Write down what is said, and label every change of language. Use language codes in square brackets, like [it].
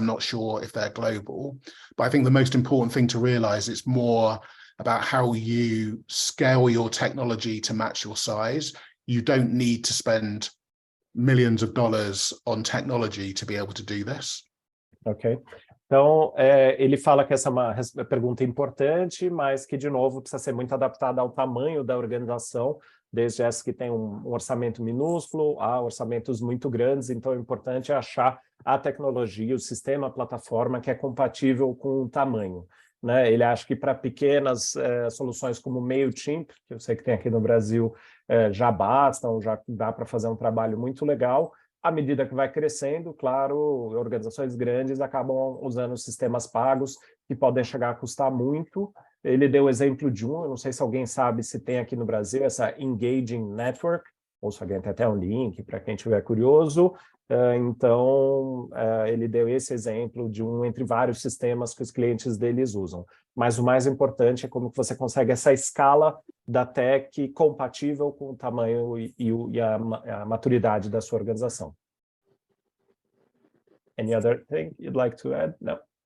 [en] I'm not sure if they're global, but I think the most important thing to realize it's more about how you scale your technology to match your size. You don't need to spend millions of dollars on technology to be able to do this. Ok. [pt] Então, ele fala que essa é uma pergunta importante, mas que, de novo, precisa ser muito adaptada ao tamanho da organização, desde essa que tem um orçamento minúsculo a orçamentos muito grandes. Então, o importante é achar a tecnologia, o sistema, a plataforma que é compatível com o tamanho, né? Ele acha que para pequenas soluções como o MailChimp, que eu sei que tem aqui no Brasil, já bastam, já dá para fazer um trabalho muito legal. À medida que vai crescendo, claro, organizações grandes acabam usando sistemas pagos que podem chegar a custar muito. Ele deu o exemplo de eu não sei se alguém sabe se tem aqui no Brasil essa Engaging Network, ou se alguém tem até um link para quem estiver curioso. Então, ele deu esse exemplo de entre vários sistemas que os clientes deles usam. Mas o mais importante é como que você consegue essa escala da tech compatível com o tamanho e a maturidade da sua organização. [en] Any other thing you'd like to add? No.